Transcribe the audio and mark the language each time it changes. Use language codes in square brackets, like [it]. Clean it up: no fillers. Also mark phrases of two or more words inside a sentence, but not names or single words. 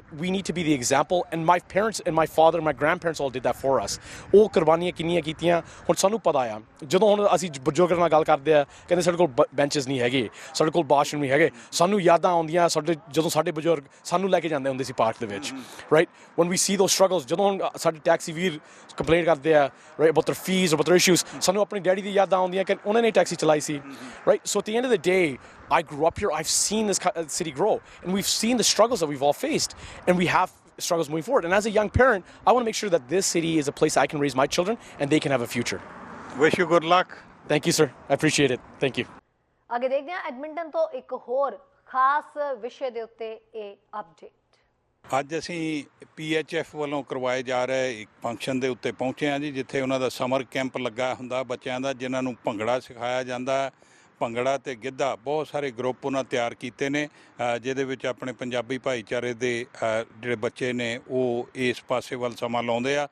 [en] We need to be the example, and my parents and my father and my grandparents all did that for us. [pa] ਉਹ ਕੁਰਬਾਨੀਆਂ ਕਿੰਨੀਆਂ ਕੀਤੀਆਂ. ਹੁਣ ਸਾਨੂੰ ਪਤਾ ਆ, ਜਦੋਂ ਹੁਣ ਅਸੀਂ ਬਜ਼ੁਰਗਾਂ ਨਾਲ ਗੱਲ ਕਰਦੇ ਆ, ਕਹਿੰਦੇ ਸਾਡੇ ਕੋਲ ਬੈਂਚਸ ਨਹੀਂ ਹੈਗੇ, ਸਾਡੇ ਕੋਲ ਵਾਸ਼ਰੂਮ ਨਹੀਂ ਹੈਗੇ. ਸਾਨੂੰ ਯਾਦਾਂ ਆਉਂਦੀਆਂ ਜਦੋਂ ਸਾਡੇ ਬਜ਼ੁਰਗ ਸਾਨੂੰ ਲੈ ਕੇ ਜਾਂਦੇ ਹੁੰਦੇ ਸੀ ਪਾਰਕ ਦੇ ਵਿੱਚ, [en] right? When we see those struggles, [pa] ਜਦੋਂ ਹੁਣ ਸਾਡੇ ਟੈਕਸੀ ਵੀਰ ਕੰਪਲੇਂਟ ਕਰਦੇ ਆ, [en] right, about their fees or about their issues, [pa] ਸਾਨੂੰ ਆਪਣੇ ਡੈਡੀ ਦੀ ਯਾਦਾਂ ਆਉਂਦੀਆਂ ਕਿ ਉਹਨਾਂ ਨੇ ਟੈਕਸੀ ਚਲਾਈ ਸੀ, [en] right? So at the end of the day, I grew up here. I've seen this city grow, and we've seen the struggles that we've all faced, and we have struggles moving forward. And as a young parent, I want to make sure that this city is a place I can raise my children and they can have a future. Wish you good luck. Thank you, sir. I appreciate it. Thank you. [pa] ਅੱਗੇ ਦੇਖਦੇ ਹਾਂ ਐਡਮਿੰਟਨ ਤੋਂ ਇੱਕ ਹੋਰ ਖਾਸ ਵਿਸ਼ੇ ਦੇ ਉੱਤੇ ਇਹ ਅਪਡੇਟ. ਅੱਜ ਅਸੀਂ PHF ਵੱਲੋਂ ਕਰਵਾਏ ਜਾ ਰਹੇ ਇੱਕ ਫੰਕਸ਼ਨ ਦੇ ਉੱਤੇ ਪਹੁੰਚੇ ਹਾਂ ਜੀ, ਜਿੱਥੇ ਉਹਨਾਂ ਦਾ [en] summer camp [pa] ਲੱਗਾ ਹੁੰਦਾ ਬੱਚਿਆਂ ਦਾ, ਜਿਨ੍ਹਾਂ ਨੂੰ ਭੰਗੜਾ ਸਿਖਾਇਆ ਜਾਂਦਾ. ਭੰਗੜਾ ਤੇ ਗਿੱਧਾ ਬਹੁਤ ਸਾਰੇ ਗਰੁੱਪ ਉਹਨਾਂ ਤਿਆਰ ਕੀਤੇ ਨੇ, ਜਿਹਦੇ ਵਿੱਚ ਆਪਣੇ ਪੰਜਾਬੀ ਭਾਈਚਾਰੇ ਦੇ ਜਿਹੜੇ ਬੱਚੇ ਨੇ ਉਹ ਇਸ ਪਾਸੇ ਵੱਲ ਸਮਾਂ ਲਾਉਂਦੇ ਆ.